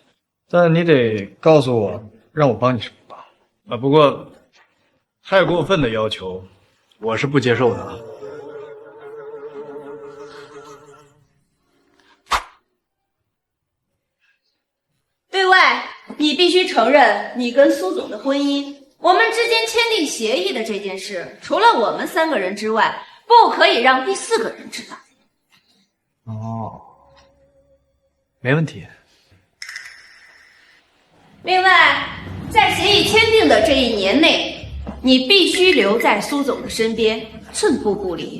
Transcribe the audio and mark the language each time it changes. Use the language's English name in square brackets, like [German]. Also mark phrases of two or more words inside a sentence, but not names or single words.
[Chinese] 但你得告訴我，讓我幫你什麼忙啊？不過太過分的要求，我是不接受的。对外，你必须承認你跟蘇總的婚姻，我們之間簽訂協議的這件事，除了我們3個人之外，不可以讓第4個人知道。哦，沒問題。另外，在協議簽訂的這1年內，你必須留在蘇總的身邊，寸步不離。